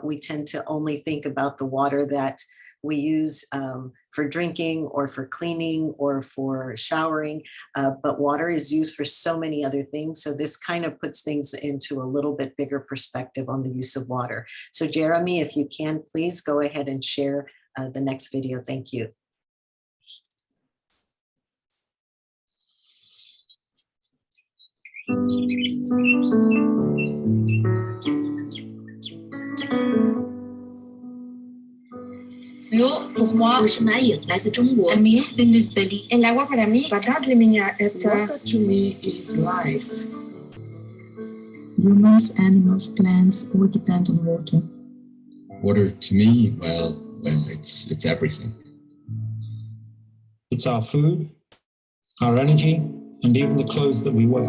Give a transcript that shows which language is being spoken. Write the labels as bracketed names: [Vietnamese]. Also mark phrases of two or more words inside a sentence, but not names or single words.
[English] We tend to only think about the water that we use for drinking or for cleaning or for showering, but water is used for so many other things. So this kind of puts things into a little bit bigger perspective on the use of water. So Jeremy, if you can, please go ahead and share the next video. Thank you. [French] L'eau, pour moi, [Chinese] 我是马颖，来自中国。 [Arabic] المياه بالنسبة لي [Spanish] El agua para mí, [English] Water to me is life. Humans, animals, plants all depend on water. Water to me, well, it's everything. It's our food, our energy, and even the clothes that we wear.